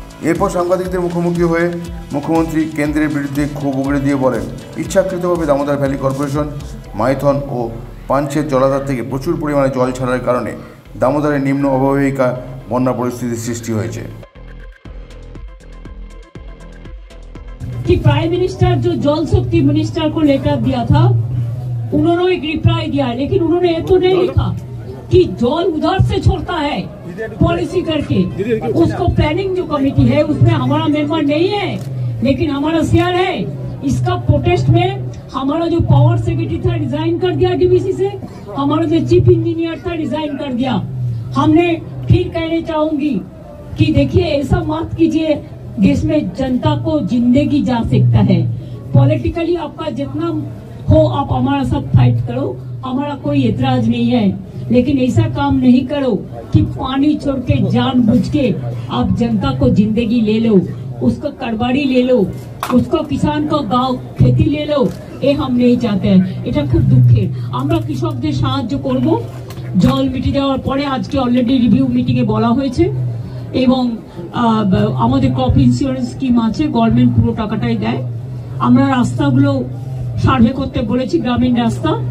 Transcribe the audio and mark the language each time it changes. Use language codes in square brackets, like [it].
[bn] এরপর সাংবাদিকদের মুখোমুখি হয়ে মুখ্যমন্ত্রী কেন্দ্রের বিরুদ্ধে ক্ষোভ উগড়ে দিয়ে বলেন, ইচ্ছাকৃতভাবে দামোদর ভ্যালি কর্পোরেশন, মাইথন ও পাঞ্চের জলাধার থেকে প্রচুর পরিমাণে জল ছাড়ার কারণে দামোদরের নিম্ন অববাহিকা বন্যা পরিস্থিতির সৃষ্টি হয়েছে। [hi] कि प्राइम मिनिस्टर जो जल शक्ति मिनिस्टर को लेटर दिया था, उन्होंने एक रिप्लाई दिया, लेकिन उन्होंने ये तो नहीं लिखा कि जल उधर से छोड़ता है पॉलिसी करके। उसको प्लानिंग जो कमेटी है उसमें हमारा मेंबर नहीं है, लेकिन हमारा शेयर है। इसका प्रोटेस्ट में हमारा जो पावर सेक्रेटरी था रिजाइन कर दिया डीवीसी से, हमारा जो चीफ इंजीनियर था रिजाइन कर दिया। हमने फिर कहने चाहूंगी कि देखिए, ऐसा मत कीजिए, देश में जनता को जिंदगी जा सकता है। पॉलिटिकली आपका जितना हो आप हमारा सब फाइट करो, हमारा कोई एतराज नहीं है, लेकिन ऐसा काम नहीं करो कि पानी छोड़ के जानबूझ के आप जनता को जिंदगी ले लो, उसका करबाड़ी ले लो, उसका किसान का गांव खेती ले लो। ये हम नहीं चाहते हैं। [bn] এটা খুব দুঃখের। আমরা কৃষকদের সাহায্য করব। জল মিটে যাওয়ার পরে আজকে অলরেডি রিভিউ মিটিং এ বলা হয়েছে, এবং আমাদের ক্রপ ইন্স্যুরেন্স স্কিম আছে, গভর্নমেন্ট পুরো টাকাটাই দেয়। আমরা রাস্তাগুলো সার্ভে করতে বলেছি, গ্রামীণ রাস্তা।